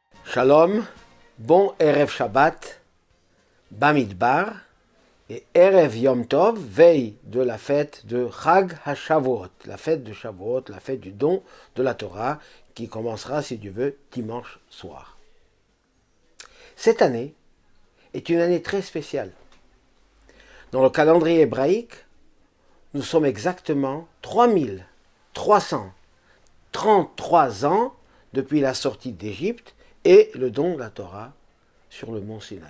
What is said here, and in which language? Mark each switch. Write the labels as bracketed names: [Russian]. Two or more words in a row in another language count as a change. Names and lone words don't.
[French] Shalom, bon [Hebrew] ערב שבת, [French] Bamidbar, et [Hebrew] ערב יום טוב, [French] veille de la fête de [Hebrew] חג השבועות, [French] la fête de Shavuot, la fête du don de la Torah, qui commencera, si Dieu veut, dimanche soir. Cette année est une année très spéciale. Dans le calendrier hébraïque, nous sommes exactement 3333 ans depuis la sortie d'Égypte et le don de la Torah sur le mont Sinaï.